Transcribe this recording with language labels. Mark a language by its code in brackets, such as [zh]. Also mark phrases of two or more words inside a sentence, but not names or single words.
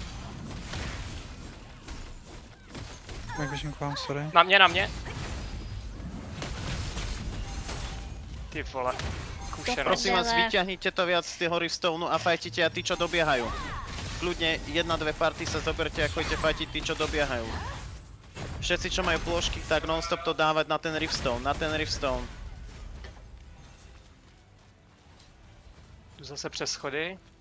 [cs] Jak běžím k vám, sorry. Na mě. Ty vole, [sk] kušenosť. Prosím vás, vyťahnite to viac z toho Riftstoneu a fajtite a tí, čo dobiehajú. Kľudne 1-2 party sa zoberte a choďte fajtiť tí, čo dobiehajú. Všetci, čo majú plošky, tak non-stop to dávať na ten Riftstone, [cs] Zase přes schody.